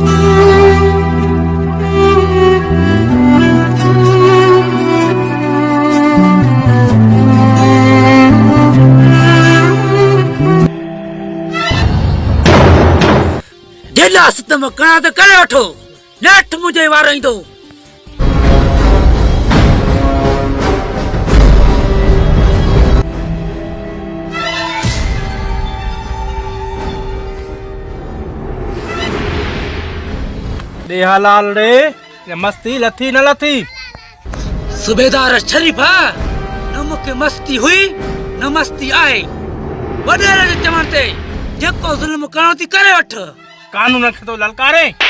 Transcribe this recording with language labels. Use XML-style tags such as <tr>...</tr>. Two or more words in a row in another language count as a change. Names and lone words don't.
<sd>जेला सितम करा त करे वठो नेठ मुझे वार ईंदो हलाल रे मस्ती लथी न लथी सूबेदार शरीफा न मूंखे मस्ती हुई न मस्ती आहे वॾेर जे चवण ते जेको ज़ुल्म करणो थी करे वठ कानून खे तो ललकारे</sd>